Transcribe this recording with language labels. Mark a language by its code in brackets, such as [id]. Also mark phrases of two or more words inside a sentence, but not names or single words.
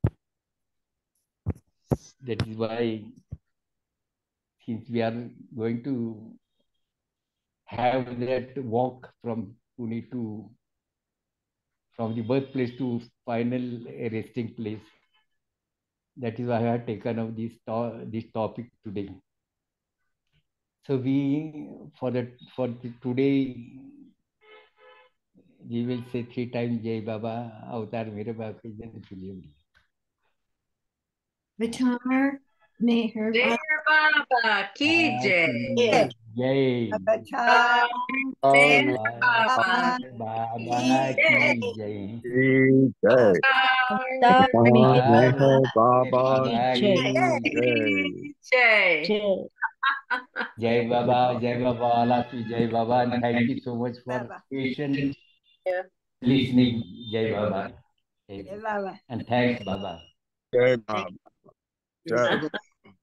[en] That is why, since we are going to have that walk from Pune to, from the birthplace to final resting place, that is why I have taken up this topic today. So we, for today, we will say 3 times [hi] जय बाबा, अवतार मेरे बाबा की जय. Vitar, Meher जय बाबा की जय. Jai. Avatar Meher Baba Baba ki की जय. Jai. Baba Meher Baba Baba ki ki की जय. जय बाबा, [en] all of you, [hi] जय बाबा, [en] and thank you so much for Baba. patient Yeah. listening, [hi] जय बाबा. जय बाबा. [en] And thanks, Baba. [hi] जय बाबा। जय.